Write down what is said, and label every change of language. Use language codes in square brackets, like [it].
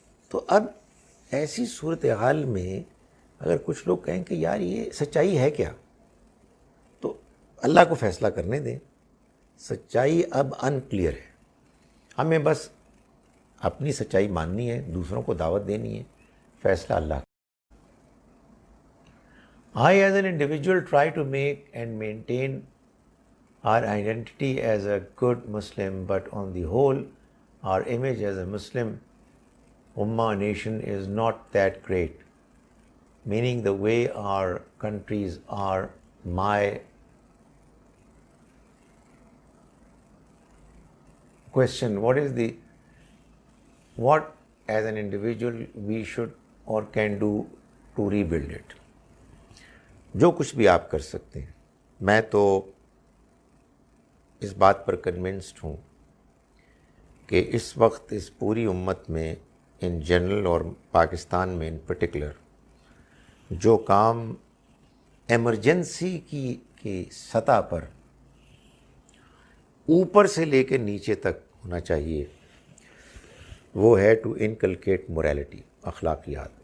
[ur] تو اب ایسی صورتحال میں اگر کچھ لوگ کہیں کہ یار یہ سچائی ہے کیا، تو اللہ کو فیصلہ کرنے دیں. سچائی اب ان کلیئر ہے، ہمیں بس اپنی سچائی ماننی ہے، دوسروں کو دعوت دینی ہے، فیصلہ اللہ کا. [en] I as an individual try to make and maintain our identity as a good Muslim, but on the whole, our image as a Muslim Ummah nation is not that great. Meaning the way our countries are, my question, what as an individual we should or can do to rebuild it. [ur] جو کچھ بھی آپ کر سکتے ہیں. میں تو اس بات پر کنونسڈ ہوں کہ اس وقت اس پوری امت میں [en] in general [ur] اور پاکستان میں [en] in particular [ur] جو کام ایمرجنسی کی سطح پر اوپر سے لے کے نیچے تک ہونا چاہیے، وہ ہے [en] to inculcate morality, [ur] اخلاقیات.